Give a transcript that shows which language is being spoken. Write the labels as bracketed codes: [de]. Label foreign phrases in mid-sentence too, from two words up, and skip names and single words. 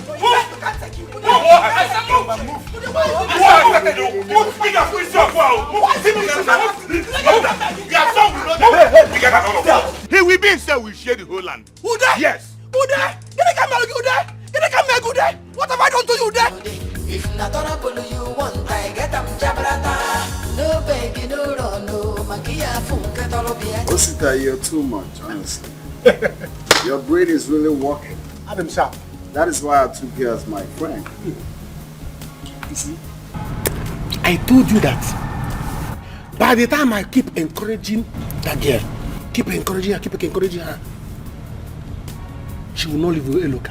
[en] Move. You can't take him. Move. He will be in cell. We share the whole land. Who there? Yes. Who there? What have I done to you there? If not trouble you want, I get them jabrata. No begging, no run, no magia funke torobia. Osita, you're too much, honestly. Your brain is really working. Adam Sharp. That is why I took you as my friend. You see, I told you that by the time I keep encouraging that girl, keep encouraging her, she will not leave Eloka.